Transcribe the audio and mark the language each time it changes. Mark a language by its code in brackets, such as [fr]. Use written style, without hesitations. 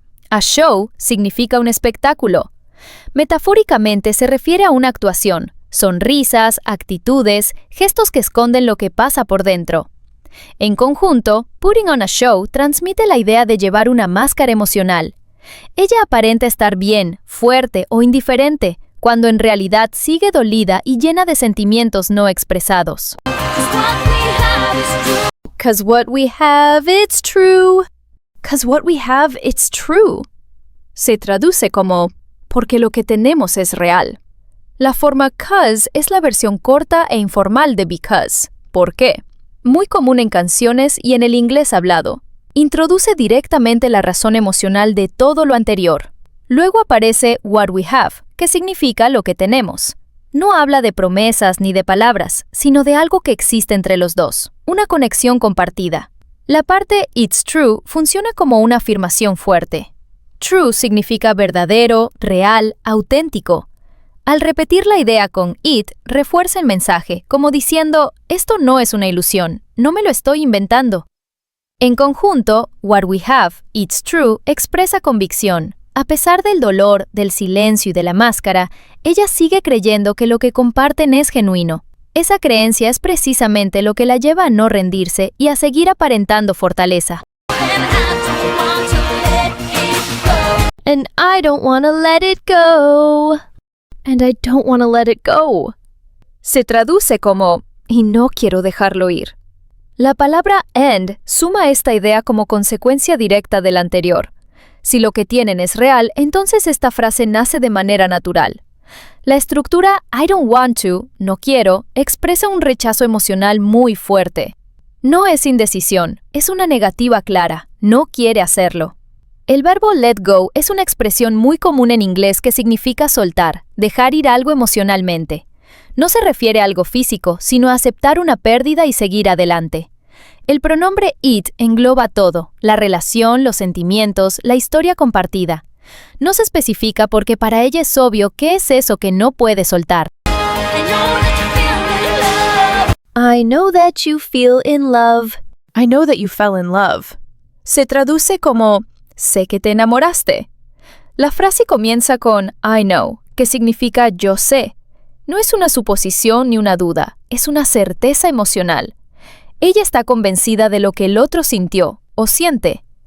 [es] A show significa un espectáculo. Metafóricamente se refiere a una actuación, sonrisas, actitudes, gestos que esconden lo que pasa por dentro. En conjunto, [en] putting on a show [es] transmite la idea de llevar una máscara emocional. Ella aparenta estar bien, fuerte o indiferente, cuando en realidad sigue dolida y llena de sentimientos no expresados. [en] 'Cause what we have, it's true. 'Cause what we have, it's true. [es] Se traduce como porque lo que tenemos es real. La forma 'cause es la versión corta e informal de because. ¿Por qué? Muy común en canciones y en el inglés hablado. Introduce directamente la razón emocional de todo lo anterior. Luego aparece [en] what we have, [es] que significa lo que tenemos. No habla de promesas ni de palabras, sino de algo que existe entre los dos, una conexión compartida. La parte [en] it's true [es] funciona como una afirmación fuerte. True significa verdadero, real, auténtico. Al repetir la idea con it, refuerza el mensaje, como diciendo, esto no es una ilusión, no me lo estoy inventando. En conjunto, [en] what we have, it's true, [es] expresa convicción. A pesar del dolor, del silencio y de la máscara, ella sigue creyendo que lo que comparten es genuino. Esa creencia es precisamente lo que la lleva a no rendirse y a seguir aparentando fortaleza. [en] And I don't wanna let it go. And I don't wanna let it go. [es] Se traduce como, y no quiero dejarlo ir. La palabra and suma esta idea como consecuencia directa de la anterior. Si lo que tienen es real, entonces esta frase nace de manera natural. La estructura [en] I don't want to, [es] no quiero, expresa un rechazo emocional muy fuerte. No es indecisión, es una negativa clara, no quiere hacerlo. El verbo let go es una expresión muy común en inglés que significa soltar, dejar ir algo emocionalmente. No se refiere a algo físico, sino a aceptar una pérdida y seguir adelante. El pronombre it engloba todo, la relación, los sentimientos, la historia compartida. No se especifica porque para ella es obvio qué es eso que no puede soltar. [en] I know that you feel in love. I know that you fell in love. [es] Se traduce como sé que te enamoraste. La frase comienza con [en] I know, [es] que significa yo sé. No es una suposición ni una duda, es una certeza emocional. Ella está convencida de lo que el otro sintió o siente.